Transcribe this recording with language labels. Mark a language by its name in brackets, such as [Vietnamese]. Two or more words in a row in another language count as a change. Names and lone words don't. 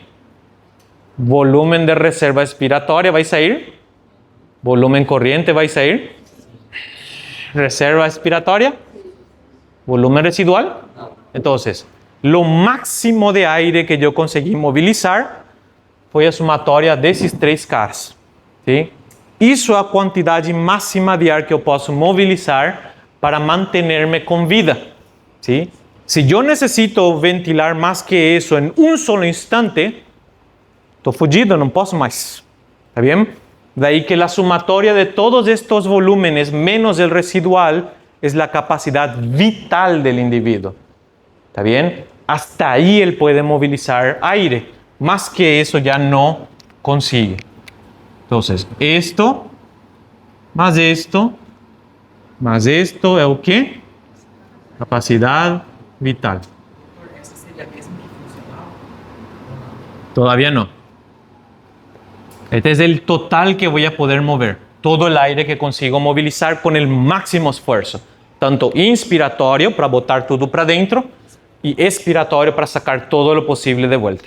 [Spanish] Volumen de reserva expiratoria, ¿vais a ir? Volumen corriente, ¿vais a ir? Reserva expiratoria. Volumen residual. Entonces, lo máximo de aire que yo conseguí movilizar [Portuguese] foi a somatória desses três caras. [Spanish] ¿Sí? [Portuguese] Isso é a quantidade máxima de ar que eu posso movilizar para mantenerme com vida. [Spanish] ¿Sí? Si yo necesito ventilar más que eso en un solo instante, estoy fugido, no puedo más. ¿Está bien? De ahí que la sumatoria de todos estos volúmenes menos el residual es la capacidad vital del individuo. ¿Está bien? Hasta ahí él puede movilizar aire. Más que eso ya no consigue. Entonces, esto, más esto ¿es o qué? Capacidad vital. [Portuguese] Essa seria a mesma que funcional? [Spanish] Todavía no. Este es el total que voy a poder mover. Todo el aire que consigo movilizar con el máximo esfuerzo. Tanto inspiratorio para botar todo para dentro y expiratorio para sacar todo lo posible de vuelta.